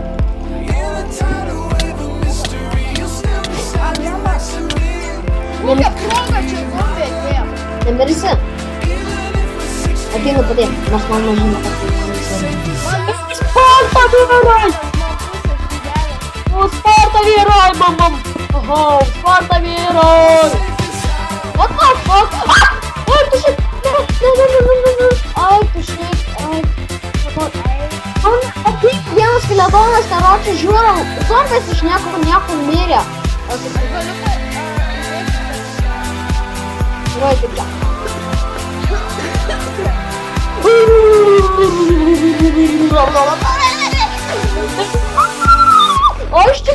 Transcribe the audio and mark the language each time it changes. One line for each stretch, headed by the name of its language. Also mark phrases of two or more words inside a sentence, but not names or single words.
Lithuanian: Kokia proga čia zombie atėjo? Nemirsi. Ateinu padėti, nors man mažai nepatiko. Sparta vyrai! Sparta vyrai, mamam! Sparta vyrai!
English: What the fuck?
Lithuanian: Ai, tu shit! No. Ai, tu shit. Ai. Ateik vienas skeletonas, karočiui, žiūrim. Zombis iš niekur mirė. Gerai, taip čia. Oi, štai.